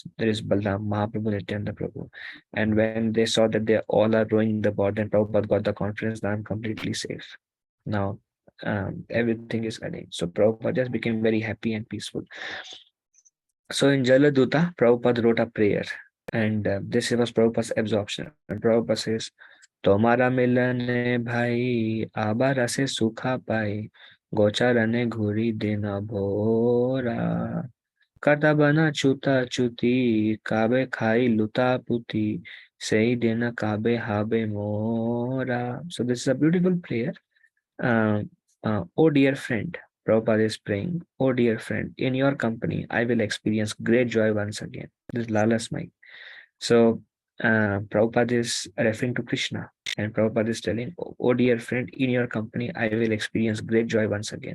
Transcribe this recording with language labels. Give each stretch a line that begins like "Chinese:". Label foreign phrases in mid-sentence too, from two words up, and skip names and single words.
English: There is Balram, Mahaprabhu, Nityananda Prabhu. And when they saw that they all are rowing the boat, then Prabhupada got the confidence that I'm completely safe. Now, everything is arranged. So Prabhupada just became very happy and peaceful. So in Jaladuta, Prabhupada wrote a prayer. And this was Prabhupada's absorption. And Prabhupada says,
Bangla: তোমার মিলনে ভাই আবার সে সুখ পাই গোচারণে ঘুরি দিনা ভোর কত বন ছুটা ছুটি কবে খাই লুটা পুটি সেই দিন কবে হবে মোর.
English: So this is a beautiful prayer. Oh dear friend, Prabhupada is praying, oh dear friend, in your company I will experience great joy once again. This is Lalasmai. So Prabhupada is referring to Krishna, and Prabhupada is telling, oh dear friend, in your company I will experience great joy once again.